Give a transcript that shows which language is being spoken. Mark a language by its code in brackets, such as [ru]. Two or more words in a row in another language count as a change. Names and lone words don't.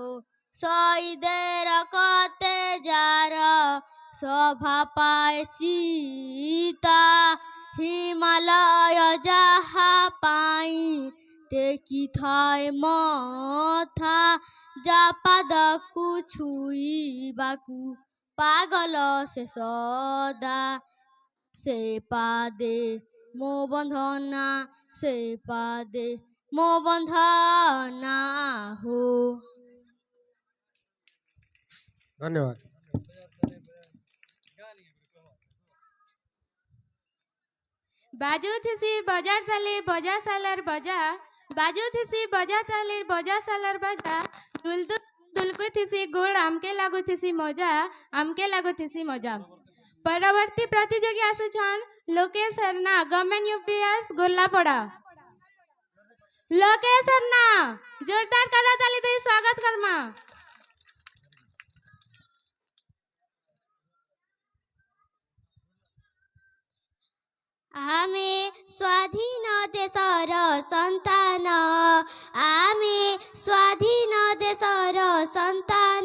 [or] ଶହୀଦେର କତେ ଯାର ଶୋଭା ପାୟ ଚିତା, ହିମାଳୟ ଯାହା ପାଇ ଟେକି ଥାୟ ମଥା। যা পাদକୁ ଛୁଇବାକୁ ପାଗଲ ସେ ସଦା, ସେ ପାଦେ ମୋ ବନ୍ଧନା, ସେ ପାଦେ ମୋ ବନ୍ଧନା ହୋ। ଧନ୍ୟବାଦ। ବାଜୁଥିସି ବଜାର ତାଳେ ବଜା ସାଲାର ବଜା, ବାଜୁଥିସି ବଜା ତାଳେ ବଜା ସାଲାର ବଜା। ଦୁଲଦୁଲ ଦୁଲକୁଥିସି ଗୋଡ଼ ଆମକେ ଲାଗୁଥିସି ମଜା, ଆମକେ ଲାଗୁଥିସି ମଜା। ପରବର୍ତ୍ତୀ ପ୍ରତିଯୋଗୀ ଆସୁଛନ ଲୋକେଶ ହେରନା, ଗଭର୍ନମେଣ୍ଟ ୟୁପିଏସ ଗୋଲ୍ଲାପଡ଼ା। ଲୋକେଶ ହେରନା, ଜୋରଦାର କରତାଳି ଦିୟେ ସ୍ୱାଗତ କରମା। ଆମେ ସ୍ୱାଧୀନ ଦେଶର ସନ୍ତାନ, ଆମେ ସ୍ୱାଧୀନ ଦେଶର ସନ୍ତାନ।